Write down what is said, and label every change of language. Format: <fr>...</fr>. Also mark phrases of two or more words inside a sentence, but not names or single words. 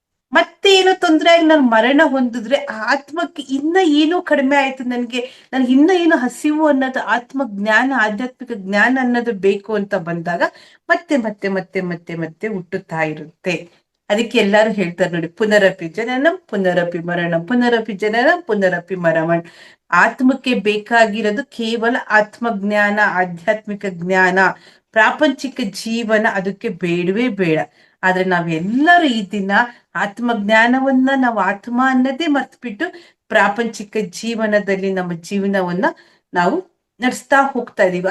<kn>ಮತ್ತೆ ಏನೋ ತೊಂದರೆ ಆಗಿ ನಾನು ಮರಣ ಹೊಂದಿದ್ರೆ ಆ ಆತ್ಮಕ್ಕೆ ಇನ್ನ ಏನೋ ಕಡಿಮೆ ಆಯ್ತು, ನನ್ಗೆ ಇನ್ನ ಏನೋ ಹಸಿವು ಅನ್ನೋದು, ಆತ್ಮ ಜ್ಞಾನ, ಆಧ್ಯಾತ್ಮಿಕ ಜ್ಞಾನ ಅನ್ನೋದು ಬೇಕು ಅಂತ ಬಂದಾಗ ಮತ್ತೆ ಮತ್ತೆ ಮತ್ತೆ ಮತ್ತೆ ಮತ್ತೆ ಹುಟ್ಟುತ್ತಾ ಇರುತ್ತೆ. ಅದಕ್ಕೆ ಎಲ್ಲಾರು ಹೇಳ್ತಾರೆ ನೋಡಿ,</kn> <sa>ಪುನರಪಿ ಜನನಂ ಪುನರಪಿ ಮರಣಂ, ಪುನರಪಿ ಜನನಂ ಪುನರಪಿ ಮರಮಣ್.</sa> <kn>ಆತ್ಮಕ್ಕೆ ಬೇಕಾಗಿರೋದು ಕೇವಲ ಆತ್ಮಜ್ಞಾನ, ಆಧ್ಯಾತ್ಮಿಕ ಜ್ಞಾನ. ಪ್ರಾಪಂಚಿಕ ಜೀವನ ಅದಕ್ಕೆ ಬೇಡವೇ ಬೇಡ. ಆದ್ರೆ ನಾವೆಲ್ಲರೂ ಈ ದಿನ ಆತ್ಮಜ್ಞಾನವನ್ನ, ನಾವು ಆತ್ಮ ಅನ್ನೋದೇ ಮರ್ತ್ಬಿಟ್ಟು ಪ್ರಾಪಂಚಿಕ ಜೀವನದಲ್ಲಿ ನಮ್ಮ ಜೀವನವನ್ನ ನಾವು ನಡೆಸ್ತಾ ಹೋಗ್ತಾ ಇದೀವಿ.</kn>